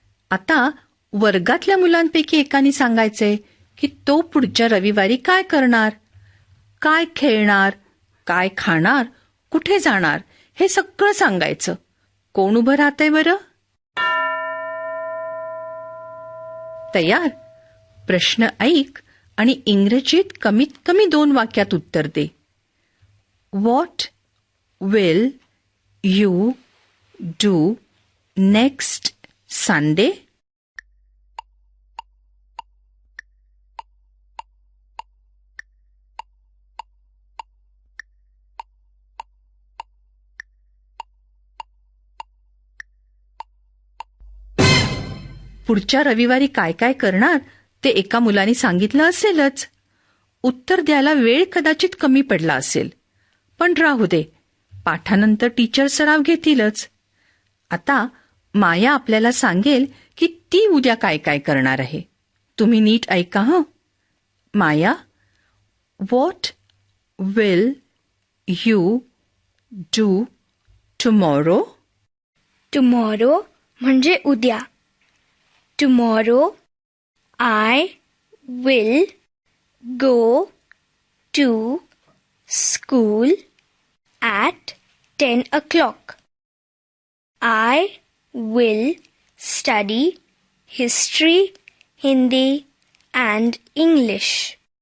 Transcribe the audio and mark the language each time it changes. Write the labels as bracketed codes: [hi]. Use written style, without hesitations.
[mr] आता वर्गातल्या मुलांपैकी एकाने सांगायचंय की तो पुढच्या रविवारी काय करणार, काय खेळणार, काय खाणार, कुठे जाणार हे सगळं सांगायचं. कोण उभं राहतंय बरं? तयार? प्रश्न ऐक आणि इंग्रजीत कमीत कमी 2 वाक्यात उत्तर दे. [en] What will you do next Sunday? [mr] पुढच्या रविवारी काय काय करणार ते एका मुलाने सांगितलं असेलच. उत्तर द्यायला वेळ कदाचित कमी पडला असेल, पण राहू दे, पाठानंतर टीचर सराव घेतीलच. आता माया आपल्याला सांगेल की ती उद्या काय काय करणार आहे. तुम्ही नीट ऐका हं. [en] Maya, what will you do tomorrow? [mr] Tomorrow म्हणजे उद्या. [en] Tomorrow I will go to school at 10 o'clock. I will study history, Hindi and English.